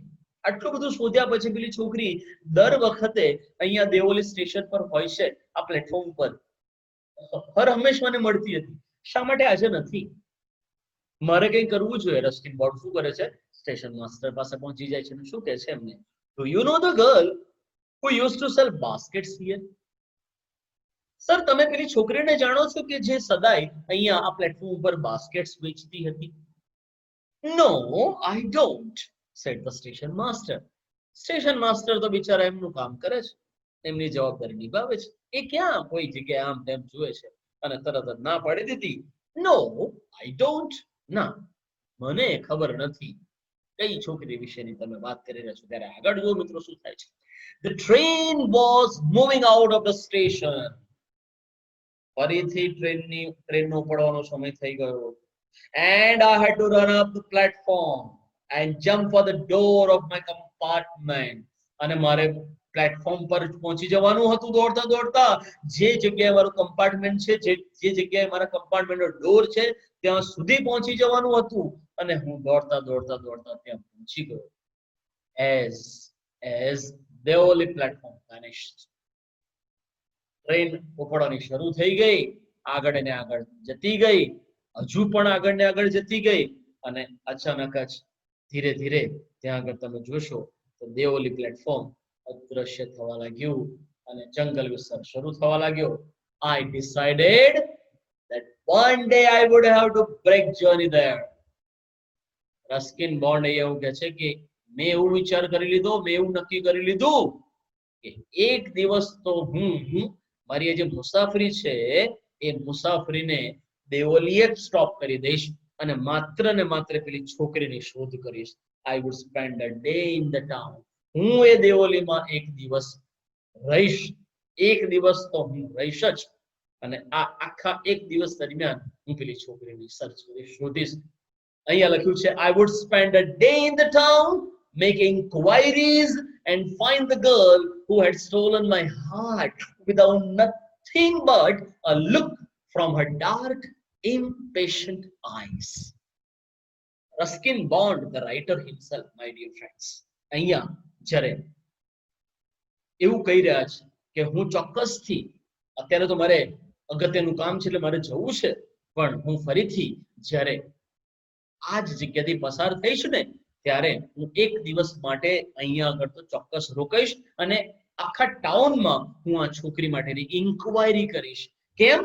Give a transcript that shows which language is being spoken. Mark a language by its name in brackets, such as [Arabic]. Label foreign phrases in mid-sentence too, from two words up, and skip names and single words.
[Gujarati] આટલું બધું શોધ્યા પછી પેલી છોકરી દર વખતે અહીંયા દેવોલી સ્ટેશન પર હોય છે, આ પ્લેટફોર્મ પર હર હંમેશ મને મળતી હતી, શા માટે આજે નથી? મારે કંઈ કરવું જોઈએ. રસ્કિન બોન્ડ શું કરે છે? સ્ટેશન માસ્ટર પાસે પહોંચી જાય છે અને શું કહે છે એમને, [English] Do you know the girl who used to sell baskets here? [Gujarati] સર, તમે પેલી છોકરીને જાણો છો કે જે સદાય અહીંયા આ પ્લેટફોર્મ ઉપર બાસ્કેટ્સ વેચતી હતી? [English] No, I don't, said the station master. [Gujarati] સ્ટેશન માસ્ટર તો બિચારા એમનું કામ કરે છે, એમની જવાબદારી નિભાવે છે. એ ક્યાં કોઈ જગ્યાએ આમ તેમ જુએ છે અને તરત જ ના પાડી દીધી. [English] No, I don't. [Gujarati] ના, મને ખબર નથી કઈ છોકરી વિશેની તમે વાત કરી રહ્યા છો. ત્યારે આગળ જો મિત્રો શું થાય છે. [English] The train was moving out of the station. [Gujarati] ફરીથી ટ્રેનનો ઉપડવાનો સમય થઈ ગયો. [English] And I had to run up the platform and jump for the door of my compartment. [Gujarati] અને મારે પ્લેટફોર્મ પર પહોંચી જવાનું હતું દોડતા દોડતા. જે જગ્યાએ મારું કમ્પાર્ટમેન્ટ છે, જે જગ્યાએ મારા કમ્પાર્ટમેન્ટનો ડોર છે, ત્યાં સુધી પહોંચી જવાનું હતું અને હું દોડતા દોડતા દોડતા ત્યાં પહોંચી ગયો. [English] As Deoli platform vanished. [Gujarati] ટ્રેન ઉપડવાની શરૂ થઈ ગઈ, આગળ ને આગળ જતી ગઈ, હજુ પણ આગળ ને આગળ જતી ગઈ અને અચાનક જ ધીરે ધીરે ત્યાં આગળ તમે જોશો તો દેવોલી પ્લેટફોર્મ અદ્રશ્ય થવા લાગ્યું અને જંગલ વિસ્તાર શરૂ થવા લાગ્યો. [English] I decided that one day I would have to break journey there. [Gujarati] રસ્કિન બોન્ડ એવું કહે છે કે મેં એવું વિચાર કરી લીધો, મેં એવું નક્કી કરી લીધું કે એક દિવસ તો હું મારી જે મુસાફરી છે એ મુસાફરીને દેવોલીએ જ સ્ટોપ કરી દઈશ અને માત્ર ને માત્ર પેલી છોકરીની શોધ કરીશ. [English] I would spend a day in the town. [Gujarati] હું એ દેવોલીમાં એક દિવસ રહીશ, એક દિવસ તો હું રહીશ જ અને આ આખા એક દિવસ દરમિયાન હું પેલી છોકરીની સર્ચ કરીશ, શોધીશ. અહીંયા લખ્યું છે [English] I would spend a day in the town making inquiries and find the girl who had stolen my heart without nothing but a look from her dark, impatient eyes. Ruskin Bond, the writer himself, my dear friends, [Gujarati] અહીંયા જ્યારે એવું કહી રહ્યા છે કે હું ચોક્કસથી અત્યારે તો મારે અગત્યનું કામ છે એટલે મારે જવું છે, પણ હું ફરીથી જ્યારે આ જ જગ્યાથી પસાર થઈશ ને ત્યારે હું એક દિવસ માટે અહીંયા આગળ તો ચોક્કસ રોકાઈશ અને આખા ટાઉનમાં હું આ છોકરી માટેની ઇન્ક્વાયરી કરીશ. કેમ?